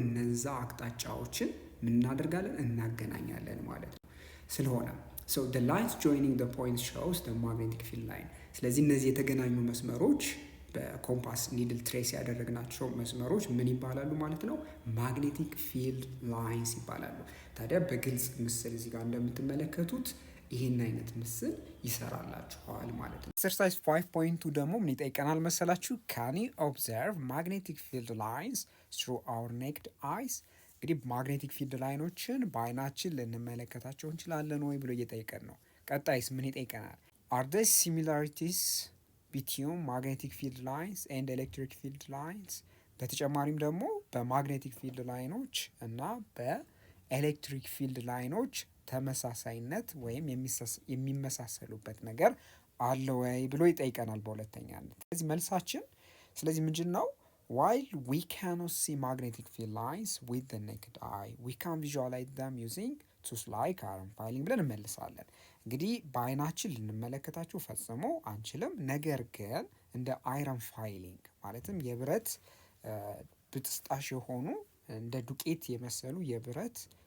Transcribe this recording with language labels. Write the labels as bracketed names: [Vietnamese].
[Amharic] እነዛ አቅጣጫዎችን ምን እናደርጋለን? እናገናኛለን ማለት ነው። ስለሆነ [English] so the lines joining the points shows the magnetic field line። [Amharic] ስለዚህ እነዚህ የተገናኙ መስመሮች በኮምፓስ ኒድል ትሬስ ያደረግናቸው መስመሮች ምን ይባላሉ ማለት ነው? ማግኔቲክ ፊልድ ላይንስ ይባላሉ። ታዲያ በግልጽ ምስል እዚህ ጋር እንደምትመለከቱት ይህን አይነት ምስል ይሰራላችኋል ማለት ነው። ኤክሰርሳይዝ 5.2 ደግሞ ምን ይጠይቀናል መሰላችሁ? [English] can you observe magnetic field lines through our naked eyes? [Amharic] እንግዲህ ማግኔቲክ ፊልድ ላይኖችን በአይናችን ልንመለከታቸው እንችላለን ወይ ብሎ እየጠየቀን ነው። ቀጣይስ ምን ይጠይቀናል? [English] are there similarities between magnetic field lines and electric field lines? [Amharic] በተጨማሪም ደግሞ በማግኔቲክ ፊልድ ላይኖች እና በኤሌክትሪክ ፊልድ ላይኖች ተመሳሳይነት ወይም የሚመሳሰሉበት ነገር አለ ወይ ብሎ ይጠይቀናል በሁለተኛነት። ስለዚህ መልሳችን ስለዚህ ምንድን ነው? [English] while we cannot see magnetic field lines with the naked eye we can visualize them using tools like iron filing [Amharic] ብለን እንመልሳለን። እንግዲህ በአይናችን ልንመለከታቸው ፈጽሞ አንችልም። ነገር ግን እንደ አይረን ፋይሊንግ ማለትም የብረት ብጥስጣሽ የሆኑ እንደ ዱቄት የመሰሉ የብረት